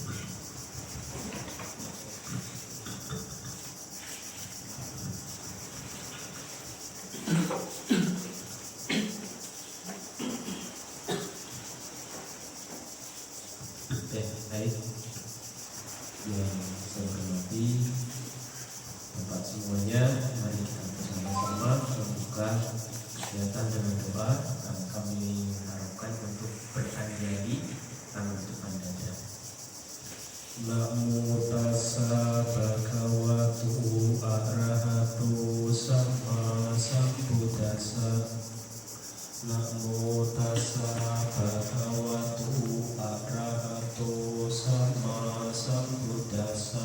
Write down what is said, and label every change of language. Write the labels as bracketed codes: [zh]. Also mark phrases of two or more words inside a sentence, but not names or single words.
[id] Baik, yang saya hormati Bapak semuanya, mari kita bersama-sama membuka kegiatan dengan doa yang kami harapkan untuk beranjali penutupan dada. [pi] Namo tassa bhagavato arahato sama sambuddhassa. Namo tassa bhagavato arahato sama sambuddhassa.